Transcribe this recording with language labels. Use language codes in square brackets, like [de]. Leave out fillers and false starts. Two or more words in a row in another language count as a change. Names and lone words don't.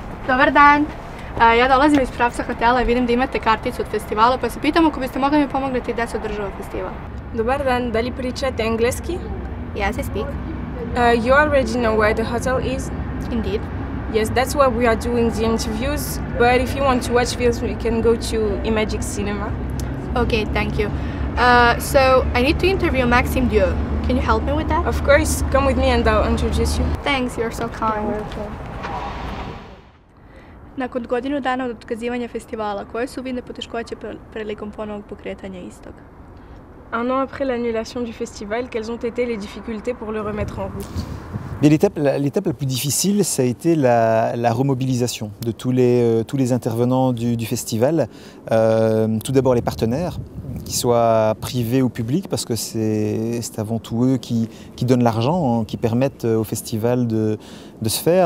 [sr] Dobar dan. Ja dolazim iz pravca hotela i vidim da imate karticu od festivala, pa se pitam ako biste mogli mi pomogniti gde se održava festival. Dobar dan, da li pričate engleski? [en] Yes, I speak. You already know where the hotel is? Indeed. Yes, that's where we are doing the interviews, but if you want to watch films, we can go to Imagic Cinema. Okay, thank you. So, I need to interview Maxime Dieu. Can you help me with that? Of course, come with me and I'll introduce you. Thanks, you're so kind. [sr] Nakon godinu dana od otkazivanja festivala, koje su vidne poteškoće prilikom ponovnog pokretanja istog? [fr] Un an après l'annulation du festival, quelles ont été les difficultés pour le remettre en route? L'étape la plus difficile, ça a été la remobilisation de tous les intervenants du festival. Tout d'abord les partenaires, qu'ils soient privés ou publics, parce que c'est avant tout eux qui donnent l'argent, qui permettent au festival de se faire.